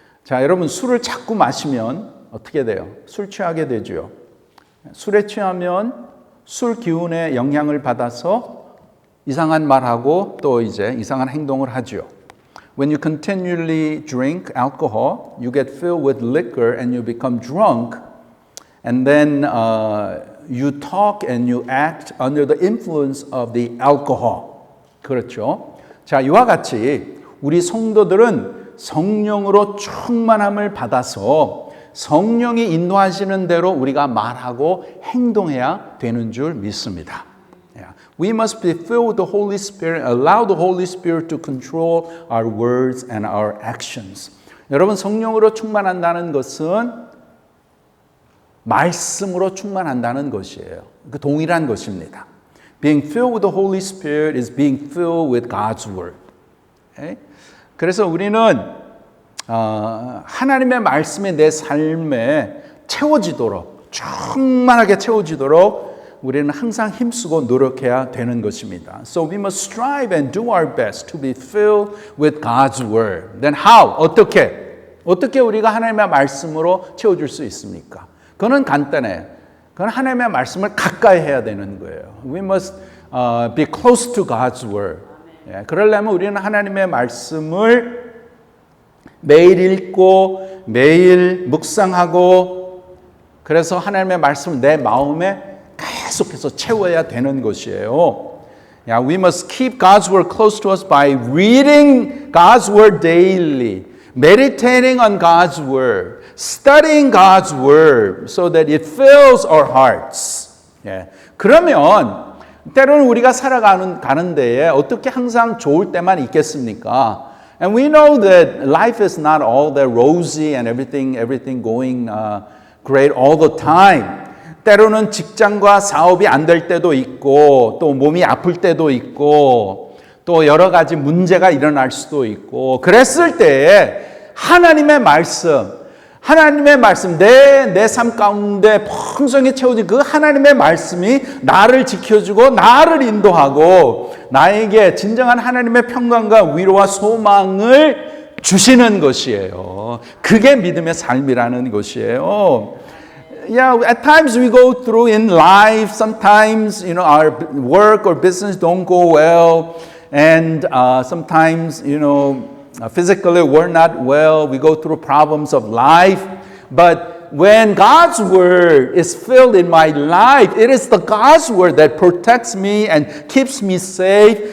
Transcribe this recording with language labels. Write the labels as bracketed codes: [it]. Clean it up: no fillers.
[ko] 자, 여러분, 술을 자꾸 마시면 어떻게 돼요? 술 취하게 되죠. 술에 취하면 술 기운의 영향을 받아서 이상한 말하고 또 이제 이상한 행동을 하죠. [en] When you continually drink alcohol, you get filled with liquor and you become drunk, and then you talk and you act under the influence of the alcohol. [ko] 그렇죠? 자, 이와 같이 우리 성도들은 성령으로 충만함을 받아서 성령이 인도하시는 대로 우리가 말하고 행동해야 되는 줄 믿습니다. [en] We must be filled with the Holy Spirit, allow the Holy Spirit to control our words and our actions. [ko] 여러분, 성령으로 충만한다는 것은 말씀으로 충만한다는 것이에요. 그 동일한 것입니다. [en] Being filled with the Holy Spirit is being filled with God's Word. Okay? [ko] 그래서 우리는 하나님의 말씀이 내 삶에 채워지도록, 충만하게 채워지도록 우리는 항상 힘쓰고 노력해야 되는 것입니다. [en] So we must strive and do our best to be filled with God's Word. Then how? [ko] 어떻게 우리가 하나님의 말씀으로 채워줄 수 있습니까? 그건 간단해요. 그건 하나님의 말씀을 가까이 해야 되는 거예요. [en] We must be close to God's Word. [ko] 예, 그러려면 우리는 하나님의 말씀을 매일 읽고 매일 묵상하고 그래서 하나님의 말씀을 내 마음에 계속해서 채워야 되는 것이에요. [en] Yeah, we must keep God's Word close to us by reading God's Word daily, meditating on God's Word, studying God's Word so that it fills our hearts. Yeah. [ko] 그러면 때로는 우리가 살아가는 데에 어떻게 항상 좋을 때만 있겠습니까? [en] And we know that life is not all that rosy and everything going great all the time. [ko] 때로는 직장과 사업이 안 될 때도 있고 또 몸이 아플 때도 있고 또 여러 가지 문제가 일어날 수도 있고 그랬을 때에 하나님의 말씀 내 삶 가운데 풍성히 채워진 그 하나님의 말씀이 나를 지켜주고 나를 인도하고 나에게 진정한 하나님의 평강과 위로와 소망을 주시는 것이에요. 그게 믿음의 삶이라는 것이에요. [en] Yeah, at times we go through in life, sometimes, our work or business don't go well, and sometimes, physically we're not well, we go through problems of life, but when God's Word is filled in my life, it is the God's Word that protects me and keeps me safe.